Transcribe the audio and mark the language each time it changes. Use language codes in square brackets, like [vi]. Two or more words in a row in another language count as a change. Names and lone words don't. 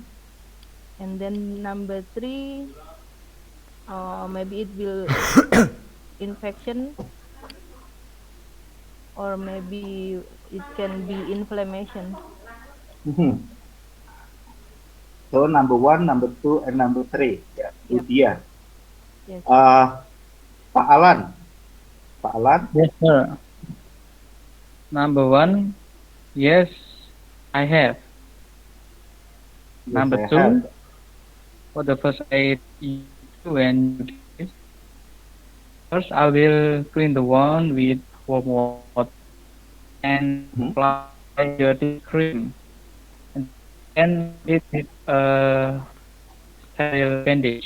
[en] And then number 3, maybe it will infection, or maybe it can be inflammation. So number 1, number 2, and number 3. [id] Ya, Budian. [en] Yes. [id] Pak Alan. Pak Alan. [en] Yes, sir. Number 1, yes, I have. Yes, Number I 2, have. for the first aid when you do this, first I will clean the wound with warm water and apply dirty cream, and then it with a sterile bandage.